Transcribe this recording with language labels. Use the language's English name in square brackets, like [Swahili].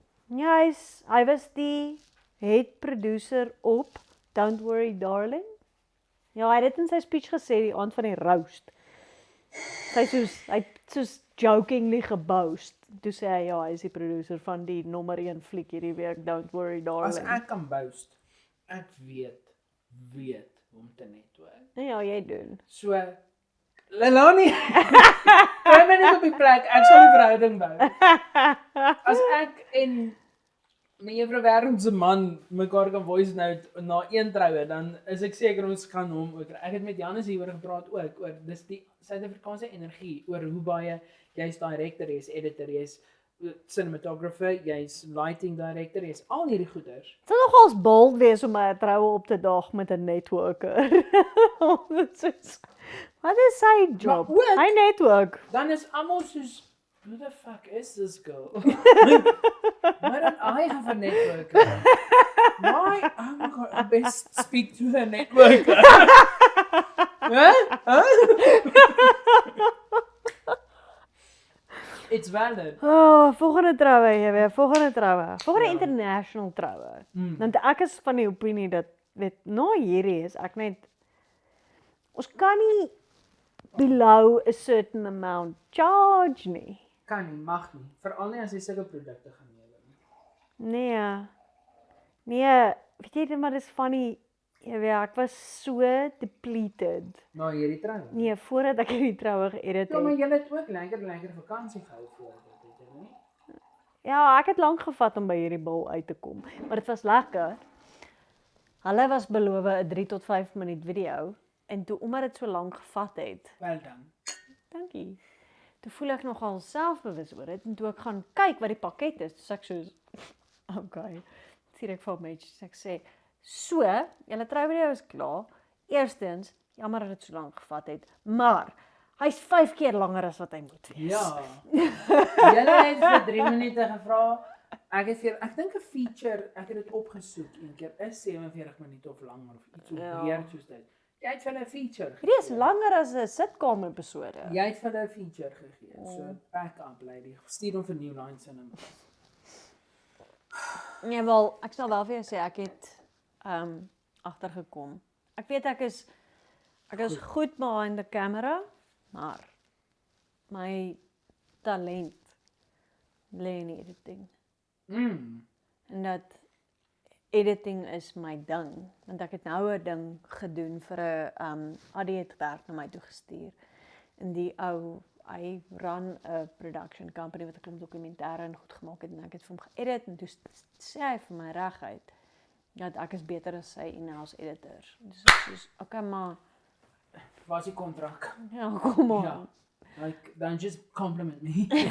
[Afrikaans] Ja, hy was die head producer op Don't Worry Darling. Ja, hy het dit in sy speech gesê die aand van die roast. Hy het soos jokingly geboast. Toe sê hy ja, hy is die producer van die nommer 1 fliek hierdie week, Don't Worry Darling. As ek kan boast, ek weet om te netwerk. Ja, jy doen. So Lelani, kry my net op die plek, ek sal die verhouding bou. As ek en my juffrou Wêreld se man mekaar kan voice note na een troue, dan is ek seker ons kan hom ook. Ek het met Janus hieroor gepraat ook, oor dis die Suid-Afrikaanse energie, oor hoe baie jy's director, jy's editor, jy's cinematographer, jy's lighting director, jy's al hierdie goeders. Dit sal nogals bold wees om my troue op te daag met 'n networker. Wat is sy job? Hy network. [English] Dan is almal soos, who the fuck is this girl? Why don't I have a networker? Why? Oh my god, I best speak to a networker. Huh? It's valid. [Afrikaans] Oh, volgende troue, jy weet, volgende troue. Volgende international troue. Want ek is van die opinie dat weet, nou hierdie is ek net ons kan nie [English] below a certain amount [Afrikaans] charge nie. Kan nie, mag nie. Veral nie as jy sulke produkte gaan neem. Nee, weet jy maar dis funny, jy weet, ek was so depleted. Nou hierdie troue. Nee, voordat ek hierdie troue geëdit Ja, maar het. jy het ook lekker vakansie gehou voor dit, het jy nie? Ja, ek het lank gevat om by hierdie bil uit te kom, maar dit was lekker. Hulle was beloof 'n 3 tot 5 minuut video en toe omdat dit so lank gevat het. Wel dan. Dankie. Toe voel ek nogal selfbewus oor dit en toe ek gaan kyk wat die pakket is, so ek soos okay. Sien ek vir mens, ek sê, so, julle trouvideo is klaar. Eerstens, jammer dat dit so lank gevat het, maar hy's 5 keer langer as wat hy moet wees. Ja. Julle het vir 3 minute gevra. Ek dink 'n feature, ek het dit opgesoek een keer, is 47 minute of langer of iets so weird soos dit. Jy het vir hulle 'n feature. Hierdie is langer as 'n sitcom episode. Jy het vir hulle 'n feature gegee. So [English] back up lady. [Afrikaans] Stuur hom vir New Line Cinemas. Nee, wel, ek sal wel vir jou sê ek het agtergekom. Ek weet ek is goed [English] behind the camera, [Afrikaans] maar my talent lê in editing. En dat editing is my ding, want ek het nou 'n ding gedoen vir 'n Adie het werk na my toe gestuur. En die ou, hy run 'n production company wat 'n klomp dokumentêre en goed gemaak het en ek het vir hom geëdit en toe sê hy vir my reguit dat ek is beter as sy in-house editor. Dus ek soos, okay, maar Waar is die kontrak? ja, kom on. Ja. [English] Like, [Afrikaans] dan [English] just compliment me.